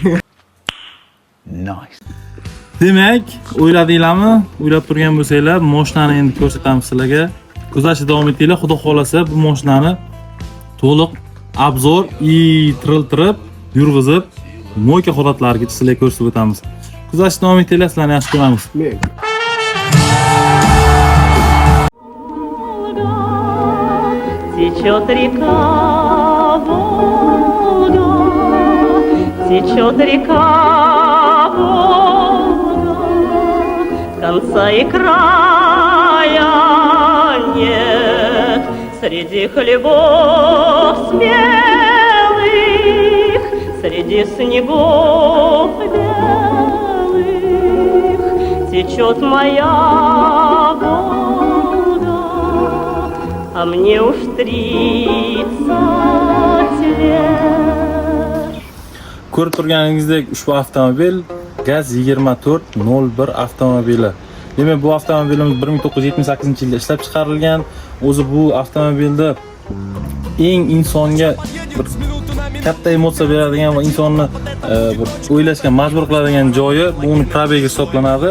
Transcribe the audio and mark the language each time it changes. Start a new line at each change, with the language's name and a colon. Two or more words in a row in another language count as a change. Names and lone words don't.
Uzbek: Nice. Demak, o'yladinglarmi? O'ylab turgan bo'lsanglar, mashinani endi ko'rsatamiz sizlarga. Kuzatishda davom etinglar. Xudo xolasa bu mashinani to'liq obzor tiriltirib, yurg'izib, mo'yka holatlarigacha sizlarga ko'rsatib o'tamiz. Kuzatishda davom etinglar, sizlarni yaxshi ko'ramiz.
Russian: Течет река Волга, течет река Волга, конца и края нет среди хлебов смелых, среди снегов белых течет моя Волга. А мне уж 30 лет.
Uzbek: Ko'rib turganingizdek, ushbu avtomobil GAZ 2401 avtomobili. Demak, bu avtomobilimiz 1978-yilda ishlab chiqarilgan. O'zi bu avtomobilda eng insonga bir katta emotsiya beradigan va insonni bir o'ylashga majbur qiladigan joyi bu uni probegi hisoblanadi.